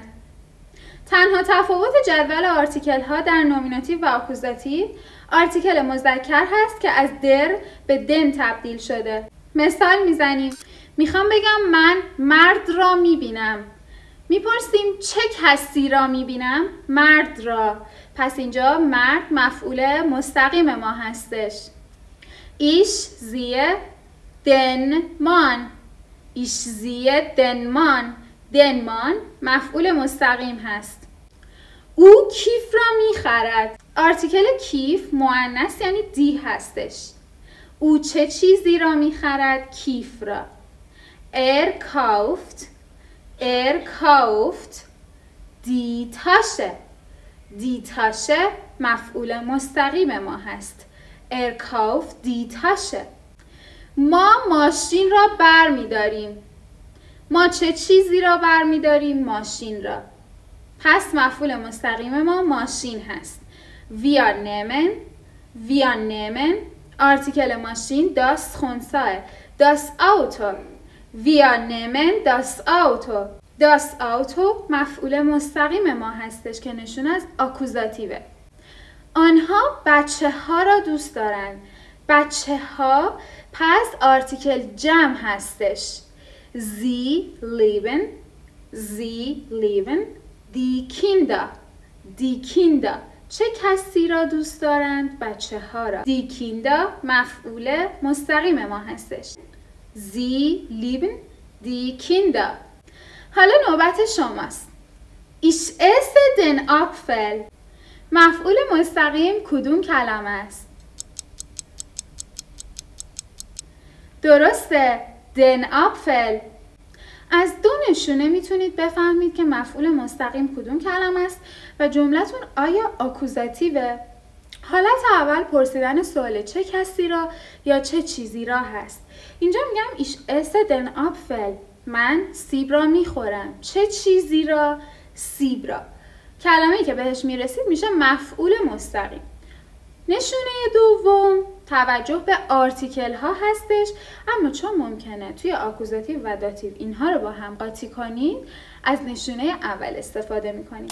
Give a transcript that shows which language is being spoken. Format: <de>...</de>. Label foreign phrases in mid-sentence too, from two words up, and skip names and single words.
<fa>تنها تفاوت جدول آرتیکل ها در نومیناتیو و آکوزاتیو آرتیکل مذکر هست که از در به دن تبدیل شده. مثال میزنیم. میخوام بگم من مرد را میبینم. میپرسیم چه کسی را میبینم؟ مرد را. پس اینجا مرد مفعول مستقیم ما هستش.</fa> <de>Ich sehe den Mann. Ich sehe den Mann. den Mann</de> <fa>مفعول مستقیم هست. او کیف را میخرد. آرتیکل کیف مؤنث یعنی دی هستش. او چه چیزی را میخرد؟ کیف را.</fa> <de>Er kauft die Tasche. die Tasche</de> <fa>مفعول مستقیم ما هست.</fa> <de>Er kauft die Tasche.</de> <fa>ما ماشین را بر می داریم. ما چه چیزی را بر می داریم؟ ماشین را. پس مفعول مستقیم ما ماشین هست.</fa> <de>Wir nehmen</de> <fa>آرتیکل ماشین das خنثی.</fa> <de>das Auto. Wir nehmen das Auto. das Auto</de> <fa>مفعول مستقیم ما هستش که نشون از آکوزاتیوه. آنها بچه ها را دوست دارند. بچه ها پس آرتیکل جمع هستش.</fa> <de>Sie lieben die Kinder.</de> <fa>چه کسی را دوست دارند؟ بچه ها را.</fa> <de>Die Kinder</de> <fa>مفعول مستقیم ما هستش.</fa> <de>Sie lieben die Kinder.</de> <fa>حالا نوبت شماست.</fa> <de>Ich esse den Apfel.</de> <fa>مفعول مستقیم کدوم کلمه است؟ درسته.</fa> <de>den Apfel.</de> <fa>از دو نشونه میتونید بفهمید که مفعول مستقیم کدوم کلمه است و جملتون آیا آکوزاتیوه. حالت اول پرسیدن سوال چه کسی را یا چه چیزی را هست. اینجا میگم</fa> <de>ich esse den Apfel.</de> <fa>من سیب را میخورم. چه چیزی را؟ سیب را. کلمه‌ای که بهش میرسید میشه مفعول مستقیم. نشونه دوم توجه به آرتیکل ها هستش، اما چون ممکنه توی آکوزاتیو و داتیو اینها رو با هم قاطی کنید از نشونه اول استفاده میکنید.</fa>